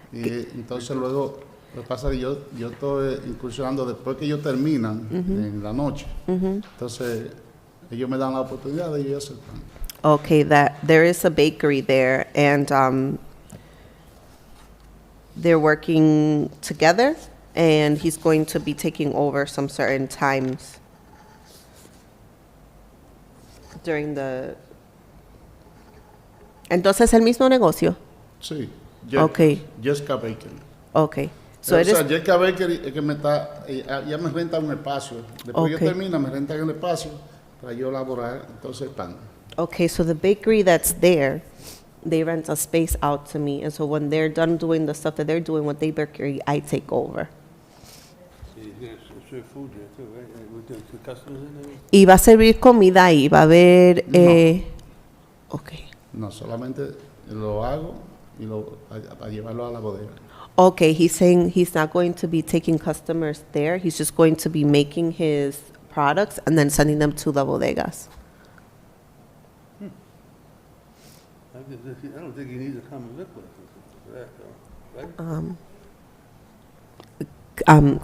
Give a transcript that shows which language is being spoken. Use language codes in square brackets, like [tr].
[es] Y entonces luego, lo que pasa es que yo estoy incursionando después que ellos terminan en la noche. Entonces, ellos me dan la oportunidad de yo hacer pan. [en] Okay, that there is a bakery there, and they're working together, and he's going to be taking over some certain times during the. [es] Entonces, el mismo negocio. Sí. [en] Okay. Jessica Bakery. Okay. So [es] O [en] it [es] sea, [en] is. [es] Jessica Bakery es que me está, ya me renta un espacio. Después [en] Ok. [es] que yo termino, me rentan el espacio para yo elaborar entonces el pan. [en] Okay, so the bakery that's there, they rent a space out to me, and so when they're done doing the stuff that they're doing with their bakery, I take over. Serve food there too, right? With the customers in there? [es] Y va a servir comida ahí, va a haber. Okay. No, solamente lo hago y para llevarlo a la bodega. [en] Okay, he's saying he's not going to be taking customers there. He's just going to be making his products and then sending them to the bodegas. I don't think he needs a common vic license for that, though, right?